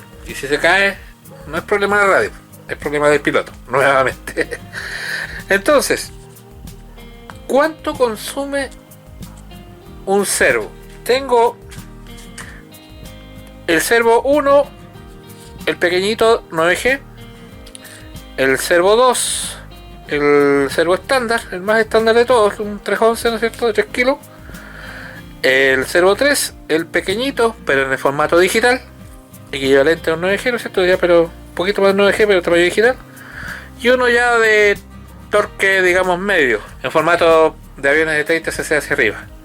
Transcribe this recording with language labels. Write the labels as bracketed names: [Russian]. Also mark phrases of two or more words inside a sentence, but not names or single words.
[Spanish] Y si se cae, no es problema de la radio, es problema del piloto, nuevamente. Entonces, ¿cuánto consume un servo? Tengo el servo 1, el pequeñito 9G, el servo 2, el servo estándar, el más estándar de todos, un 311, ¿no es cierto?, de 3 kilos. El servo 3, el pequeñito, pero en el formato digital, equivalente a un 9G, ¿no es cierto?, ya, pero un poquito más de 9G, pero tamaño digital. Y uno ya de torque, digamos, medio, en formato de aviones de 30 cc hacia arriba.